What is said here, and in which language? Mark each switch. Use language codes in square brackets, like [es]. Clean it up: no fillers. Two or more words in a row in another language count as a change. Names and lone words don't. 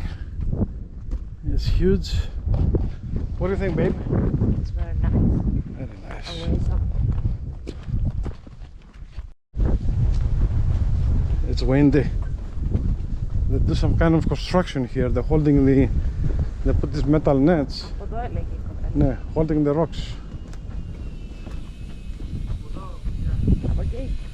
[en] It's huge. What do you think, babe? It's very nice. Very nice. Always up. It's windy. They do some kind of construction here. They're holding the. They put these metal nets. [el] Από εδώ έλεγε η κοπέλα. Ναι, [en] holding the rocks. [el] Από εκεί.